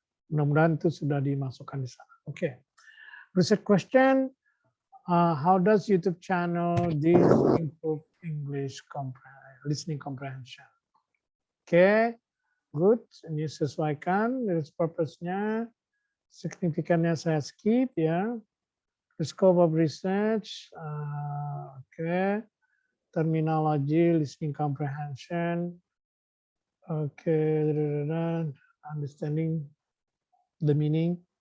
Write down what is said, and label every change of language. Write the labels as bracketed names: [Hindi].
[Indonesian] Mudah-mudahan itu sudah dimasukkan di sana. [English] Okay. Research question, how does YouTube channel this improve English listening comprehension? Okay, good. [Indonesian] Ini sesuaikan dari purpose-nya. Signifikannya saya skip ya. [English] The scope of research, okay. Terminology, listening comprehension, okay. Understanding the meaning.